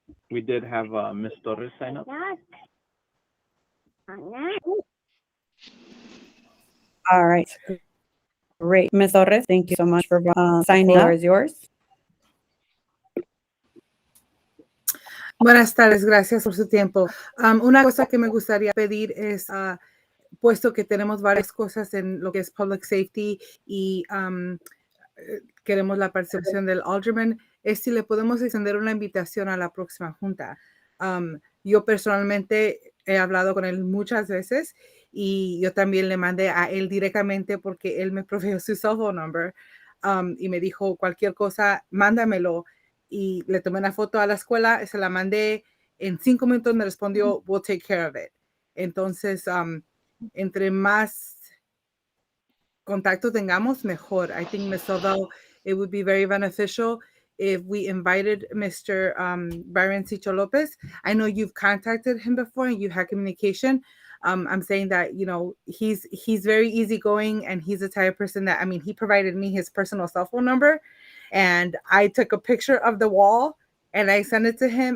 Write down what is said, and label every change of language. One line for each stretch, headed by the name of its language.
English: We did have Ms. Torres sign up. All right. Great. Ms. Torres, thank you so much for signing up. The floor is yours.
Spanish: Buenas tardes, gracias por su tiempo. Una cosa que me gustaría pedir es, puesto que tenemos varias cosas en lo que es public safety y queremos la participación del alderman, es si le podemos extender una invitación a la próxima junta. Yo personalmente he hablado con él muchas veces y yo también le mandé a él directamente porque él me proveyó su
English: cell phone number
Spanish: y me dijo cualquier cosa, mándamelo. Y le tomé una foto a la escuela, se la mandé, en 5 minutos me respondió,
English: we'll take care of it.
Spanish: Entonces, entre más contacto tengamos, mejor.
English: I think, Ms. Soto, it would be very beneficial if we invited Mr. Byron Cicho Lopez. I know you've contacted him before and you had communication. I'm saying that, you know, he's very easygoing and he's the type of person that, I mean, he provided me his personal cell phone number and I took a picture of the wall and I sent it to him.